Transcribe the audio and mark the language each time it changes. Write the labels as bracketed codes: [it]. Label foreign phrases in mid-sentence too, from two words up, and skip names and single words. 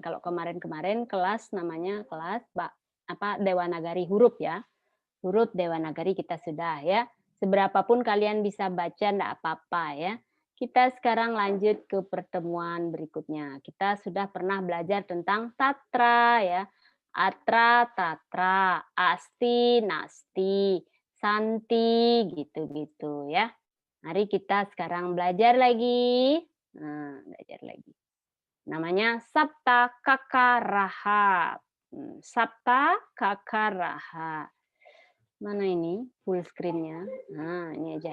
[id] Kalau kemarin-kemarin kelas namanya kelas Dewanagari huruf ya. Huruf Dewanagari kita sudah ya. Seberapapun kalian bisa baca enggak apa-apa ya. Kita sekarang lanjut ke pertemuan berikutnya. Kita sudah pernah belajar tentang tatra ya. [sa] Atra, tatra, asti, nasti, santi, [id] gitu-gitu ya. Mari kita sekarang belajar lagi. Nah, belajar lagi. Namanya Sapta Kakaraha. Sapta Kakaraha. Mana ini [en] full screen- [id] nya? Nah, ini aja.